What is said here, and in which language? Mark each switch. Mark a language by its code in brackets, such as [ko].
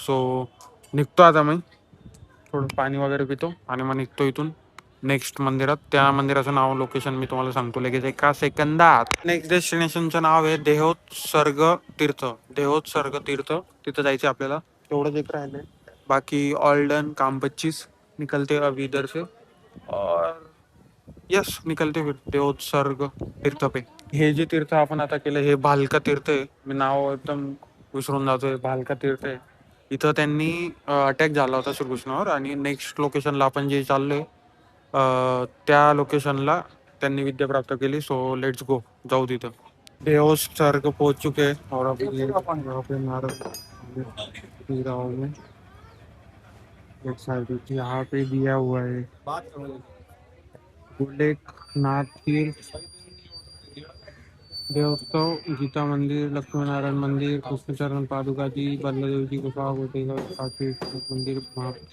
[mr] So निघतो आता मी, थोडं पाणी वगैरे पितो आणि मग निघतो इथून नेक्स्ट मंदिरात. त्या मंदिराचं नाव, लोकेशन मी तुम्हाला सांगतो लगेच एका सेकंदात. नेक्स्ट डेस्टिनेशनचं नाव आहे देहोत्सर्ग तीर्थ. देहोत्सर्ग तीर्थ, तिथं जायचं आपल्याला. तेवढंच एक राहिलंय, बाकी ऑल डन. [hi] काम 25 निकलते अभी इधर से. और यस, निकलते फिर देहोत्सर्ग तीर्थ पे. [mr] हे जे तीर्थ आपण आता केलं हे भालका तीर्थ आहे. मी नाव एकदम विसरून जातोय. भालका तीर्थ आहे. इथं त्यांनी अटॅक झाला होता श्रीकृष्णावर. आणि नेक्स्ट लोकेशनला आपण जे चाललोय त्या लोकेशनला त्यांनी विद्या प्राप्त केली. [en] so let's go, [mr] जाऊ तिथं. [hi] देहोत्सर्ग पोहोच चुके हैं और अभी यहाँ पे नारद पी रहा हूँ मैं एक साइड, यहाँ पे दिया हुआ है गोलेकनाथ तीर्थ देवोत्सव, गीता मंदिर, लक्ष्मी नारायण मंदिर, कृष्णचरण पादुका जी, बल्लदेव जी गुफा, काशी मंदिर वहाँ।